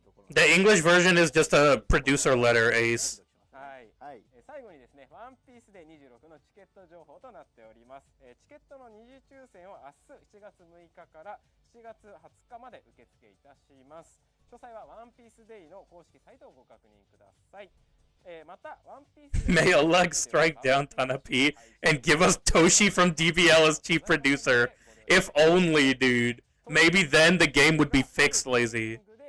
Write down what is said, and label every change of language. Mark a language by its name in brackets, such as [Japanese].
[English] The English version is just a producer letter, Ace. [Japanese] はい。最後にですね、ワンピースデー26のチケット情報となっております。チケットの二次抽選を明日7月6日から7月20日まで受付いたします。詳細はワンピースデイの公式サイトをご確認ください。また、ワンピース [English] May Allah strike down Tana P and give us Toshi from DBL as chief producer. If only, dude. Maybe then the game would be fixed, lazy.